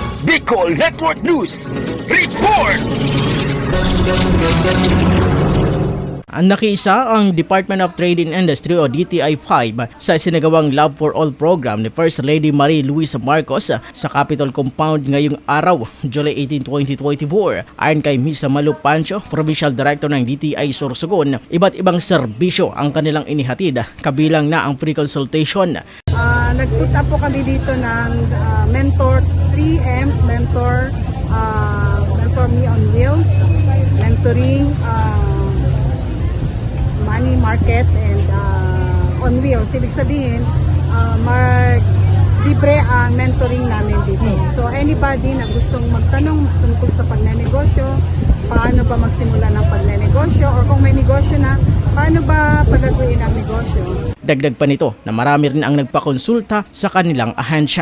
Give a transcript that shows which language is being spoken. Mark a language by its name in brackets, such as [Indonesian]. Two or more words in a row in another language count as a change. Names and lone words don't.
[English] Bicol Network News. Report! [Filipino] Nakiisa ang Department of Trade and Industry o DTI-5 sa isinagawang Love for All program ni First Lady Marie Luisa Marcos sa Capitol Compound ngayong araw, July 18, 2024. Ayon kay Ms. Malu Pancho, Provincial Director ng DTI Sorsogon, iba't ibang serbisyo ang kanilang inihatid, kabilang na ang [English] free consultation. [Filipino] Nag-put up po kami dito ng [English] Mentor 3Ms, Mentor Me on Wheels, mentoring, money market, and on wheels. [Filipino] Ibig sabihin, libre ang mentoring namin dito. [English] So anybody [Filipino] na gustong magtanong tungkol sa pagnenegosyo, paano ba magsimula ng pagnenegosyo, or kung may negosyo na, paano ba palaguin ang negosyo. Dagdag pa nito na marami rin ang nagpakonsulta sa kanilang ahensya.